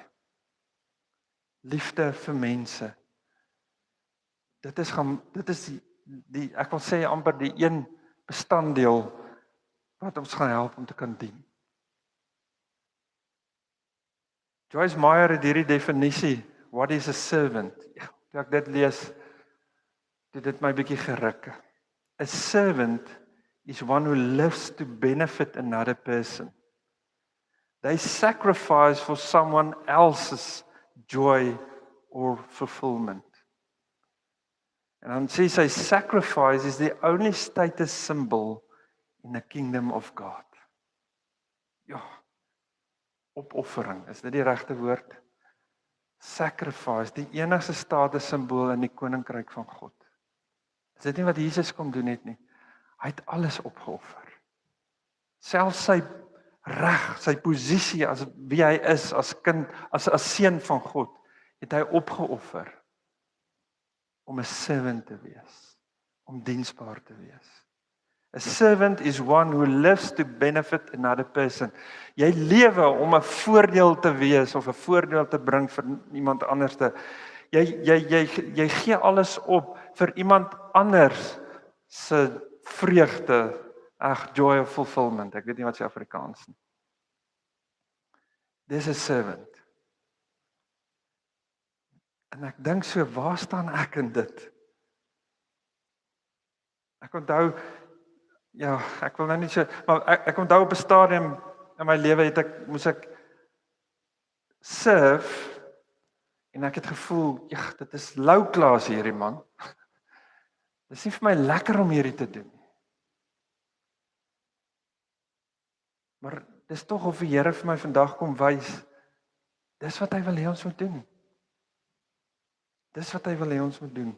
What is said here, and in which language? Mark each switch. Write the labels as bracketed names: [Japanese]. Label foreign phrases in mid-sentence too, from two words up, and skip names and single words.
[Afrikaans] Liefde vir mense. Dit is die ek wil sê amper die een bestanddeel wat ons gaan help om te kan dien. Joyce Meyer het hierdie definisie, [English] what is a servant? [Afrikaans] Toe ek dit lees, dit my bietjie geruk. [English] A servant is one who lives to benefit another person. They sacrifice for someone else's joy or fulfillment. [Afrikaans] En dan sê sy, [English] sacrifice is the only status symbol in the kingdom of God. [Afrikaans] Ja, opoffering, is dit die regte woord? Sacrifice, die enigste status symbool in die koninkryk van God. Is dit nie wat Jesus kom doen het nie? Hy het alles opgeoffer. Selfs sy reg, sy posisie as wie hy is, as kind, as seun van God, het hy opgeoffer om 'n servant te wees, om diensbaar te wees. [English] A servant is one who lives to benefit another person. [Afrikaans] Jy lewe om 'n voordeel te wees of 'n voordeel te bring vir iemand anders. Jy gee alles op vir iemand anders se vreugde, [English] joy of fulfillment. [Afrikaans] Ek weet nie wat se Afrikaans nie. Dis 'n servant. En ek dink so, waar staan ek in dit? Ek onthou, ja, ek wil nou nie so, maar ek onthou op 'n stadium in my lewe moes ek serve, en ek het gevoel, ja, dit is [English] low class [Afrikaans] hierdie man. Dis nie vir my lekker om hierdie te doen. Maar dis tog of die Here vir my vandag kom wys, dis wat hy wil hê ons moet doen. Dis wat hy wil hê ons moet doen.